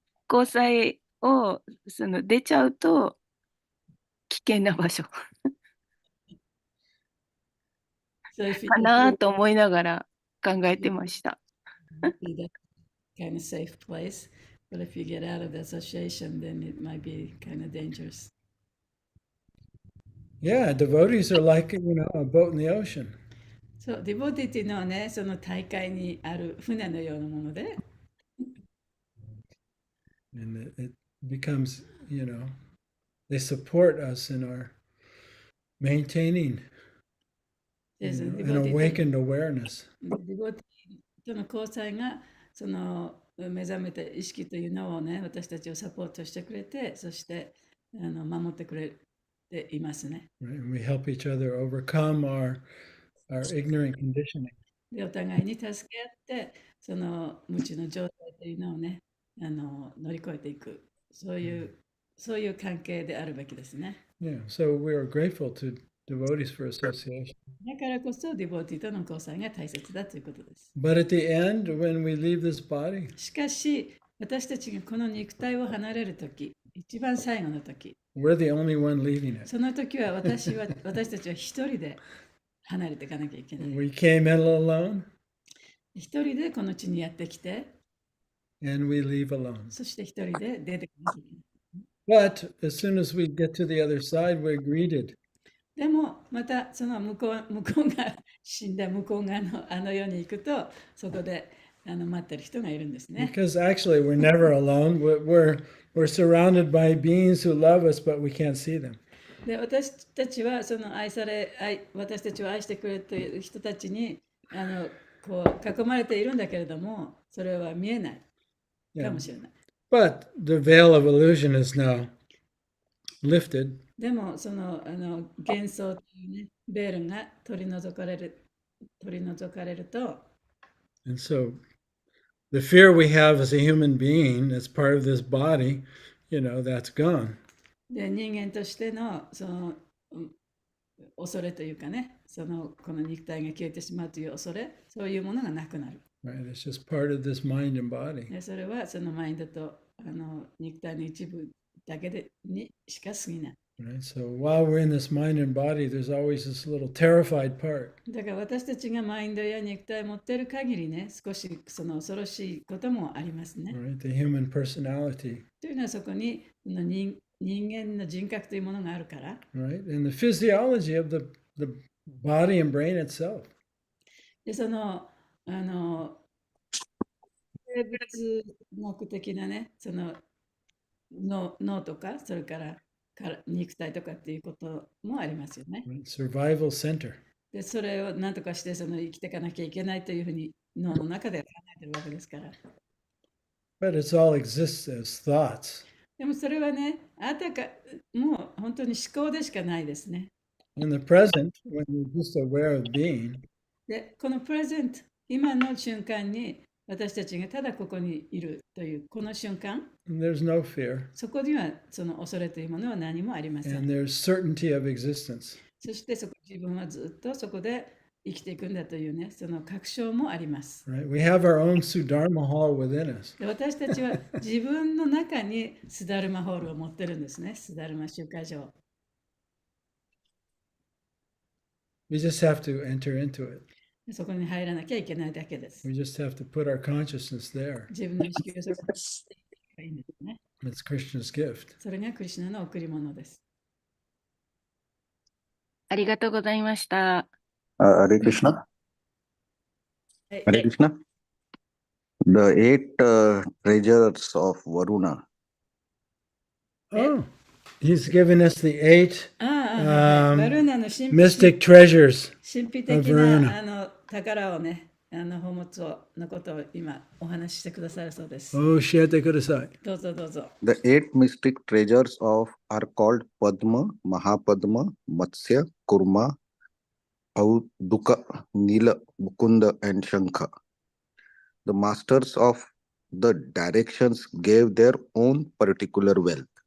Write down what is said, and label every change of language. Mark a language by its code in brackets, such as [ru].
[ja] 交際を出ちゃうと危険な場所か [en] So if you [ja] なと思いながら考えてました。 [en] be that kind of safe place, but if you get out of the association, then it might be kind of dangerous. Yeah, devotees are like, a boat in the ocean. [ja] そう、ディボティっていうのはね、その大海にある船のようなもので、 [en] And it becomes, they support us in our maintaining, [ja] でそのディ [en] an [ja] ボティ [en] awakened awareness. [ja] ディボティとの交際がその目覚めた意識というのをね、私たちをサポートしてくれて、そして守ってくれていますね。 [en] Right? And we help each other overcome our ignorant conditioning. [ja] で、お互いに助け合って、その無知の状態というのをね、乗り越えていく、そういう関係であるべきですね。 [en] Yeah, so we are grateful to devotees for association. [ja] だからこそディボーティーとの交際が大切だということです。 [en] But at the end, when we leave this body, [ja] しかし、私たちがこの肉体を離れるとき、一番最後のとき、 [en] we're the only one leaving it. [ja] その時は私たちは一人で離れていかなきゃいけない。 [en] We came in alone [ja] 一人でこの地にやってきて、 [en] and we leave alone. [ja] そして一人で出てこなきゃいけない。 [en] But as soon as we get to the other side, we're greeted. [ja] でもまたその向こうが死んだ向こう側のあの世に行くと、そこで待ってる人がいるんですね。 [en] Because actually, we're never alone. We're surrounded by beings who love us, but we can't see them. [ja] で、私たちはその私たちを愛してくれている人たちにこう囲まれているんだけれども、それは見えないか [en] Yeah. [ja] もしれない。 [en] But the veil of illusion is now lifted, [ja] でもその幻想というね、ベールが取り除かれると、 [en] and so the fear we have as a human being, as part of this body, that's gone. [ja] で人間としてのその恐れというかね、この肉体が消えてしまうという恐れ、そういうものがなくなる。 [en] Right? It's just part of this mind and body. [ja] でそれはそのマインドと肉体の一部だけにしか過ぎない。 [en] Right? So while we're in this mind and body, there's always this little terrified part. [ja] だから私たちがマインドや肉体を持っている限りね、少しその恐ろしいこともありますね。 [en] Right? The human personality. [ja] というのはそこに人間の人格というものがあるから。 [en] Right? And the physiology of the body and brain itself. [ja] でその生物学的なね、その脳とか、それから肉体とかっていうこともありますよね。 [en] Right? Survival center. [ja] でそれを何とかして生きていかなきゃいけないというふうに脳の中で考えてるわけですから。 [en] But it's all exists as thoughts. [ja] でもそれはね、もう本当に思考でしかないですね。 [en] In the present, when you're just aware of being, [ja] で、このプレゼント、今の瞬間に私たちがただここにいるというこの瞬間、 [en] there's no fear, [ja] そこにはその恐れというものは何もありません。 [en] and there's certainty of existence. [ja] そして自分はずっとそこで生きていくんだというね、その確証もあります。 [en] Right? We have our own Sudharma hall within us. [ja] で私たちは自分の中にスダルマホールを持ってるんですね、スダルマ集会場。 [en] We just have to enter into it. [ja] そこに入らなきゃいけないだけです。 [en] We just have to put our consciousness there. [ja] 自分の意識をそこにしていけばいいんですね。 [en] It's Krishna's gift. [ja] それがクリシュナの贈り物です。ありがとうございました。 [en] Hare Krishna. [ja] はい、 [en] Hare Krishna. The eight treasures of Varuna. Oh, he's given us the 8 [ja] バルーナの神秘 [en] mystic treasures. [ja] 的 [en] of Varuna. [ja] な宝をね、宝物のことを今お話ししてくださるそうです。教えてください。どうぞどうぞ。 [en] The eight mystic treasures are called Padma, Mahapadma, Matsya, Kurma, Auduka, Nila, Mukunda, and Shankha. The masters of the directions gave their own particular wealth.